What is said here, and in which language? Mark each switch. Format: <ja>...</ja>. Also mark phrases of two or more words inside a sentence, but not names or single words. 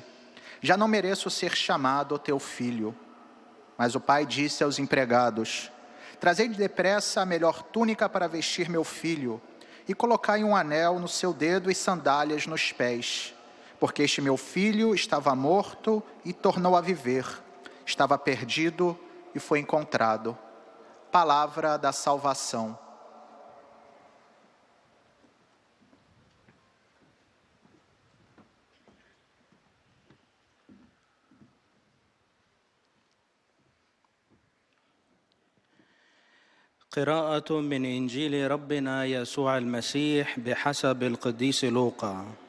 <pt>Já não mereço ser chamado teu filho." Mas o pai disse aos empregados: "Trazei depressa a melhor túnica para vestir meu filho, e colocai um anel no seu dedo e sandálias nos pés. Porque este meu filho estava morto e tornou a viver. Estava perdido e foi encontrado." Palavra da salvação.</pt> <ar>قراءة من إنجيل ربنا يسوع المسيح بحسب القديس لوقا.</ar>